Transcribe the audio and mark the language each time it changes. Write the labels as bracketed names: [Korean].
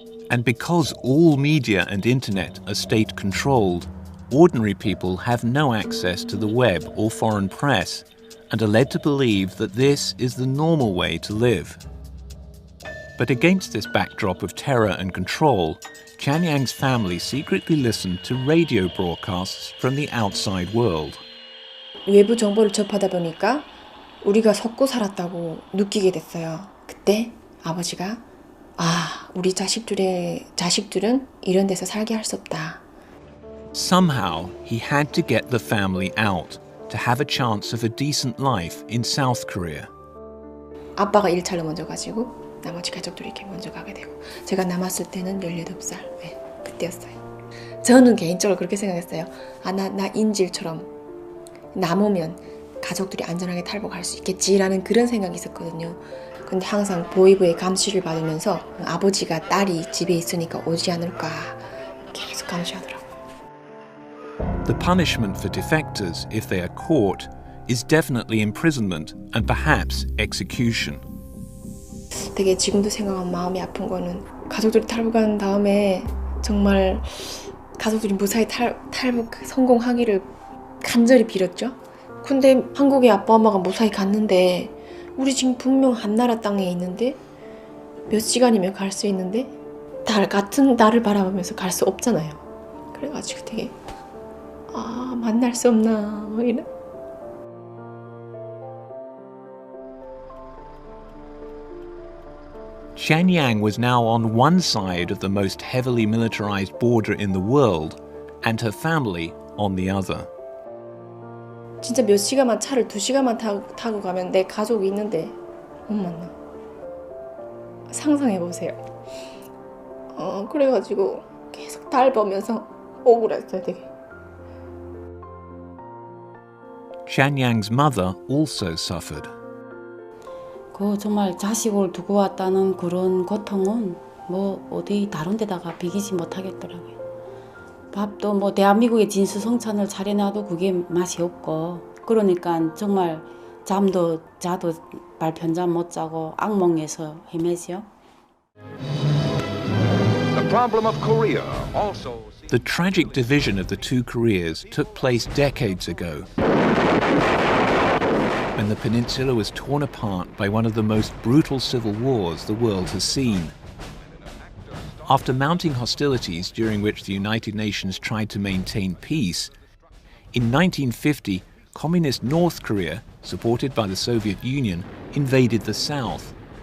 [English] And because all media and internet are state-controlled, ordinary people have no access to the web or foreign press and are led to believe that this is the normal way to live. But against this backdrop of terror and control, Chan Yang's family secretly listened to radio broadcasts from the outside world. [Korean] 외부 정보를 접하다 보니까 우리가 속고 살았다고 느끼게 됐어요. 그때 아버지가 우리 자식들은 이런 데서 살게 할 수 없다. [English] Somehow, he had to get the family out to have a chance of a decent life in South Korea. [Korean] 아빠가 1차로 먼저 가지고 나머지 가족들이 이렇게 먼저 가게 되고 제가 남았을 때는 18살 그때였어요. 저는 개인적으로 그렇게 생각했어요. 나 인질처럼 남으면 가족들이 안전하게 탈북할 수 있겠지라는 그런 생각이 있었거든요. 근데 항상 보위부의 감시를 받으면서 아버지가 딸이 집에 있으니까 오지 않을까 계속 감시하더라고요. [English] The punishment for defectors, if they are caught, is definitely imprisonment and perhaps execution. [Korean] 되게 지금도 생각하면 마음이 아픈 거는 가족들이 탈북한 다음에 정말 가족들이 무사히 탈북 성공하기를 간절히 빌었죠. 근데 한국에 아빠 엄마가 무사히 갔는데 우리 지금 분명 한나라 땅에 있는데 몇 시간이면 갈 수 있는데 같은 나를 바라보면서 갈 수 없잖아요. 그래가지고 되게 아, 만날 수 없나 뭐 이런. [English] Xianyang was now on one side of the most heavily militarized border in the world, and her family on the other. [Korean] 진짜 몇 시간만 차를 2시간만 타고 가면 내 가족이 있는데 못 만나. 상상해 보세요. 그래가지고 계속 달 보면서 억울했어요, 되게. [English] Xianyang's mother also suffered. [Korean] 그 정말 자식을 두고 왔다는 그런 고통은 뭐 어디 다른 데다가 비기지 못하겠더라고요. 밥도 뭐 대한민국의 진수성찬을 차려놔도 그게 맛이 없고, 그러니까 정말 잠도 자도 말편잠 못 자고 악몽에서 헤매죠. [English] The problem of Korea also. The tragic division of the two Koreas took place decades ago, when the peninsula was torn apart by one of the most brutal civil wars the world has seen. After mounting hostilities during which the United Nations tried to maintain peace, in 1950, communist North Korea, supported by the Soviet Union, invaded the south.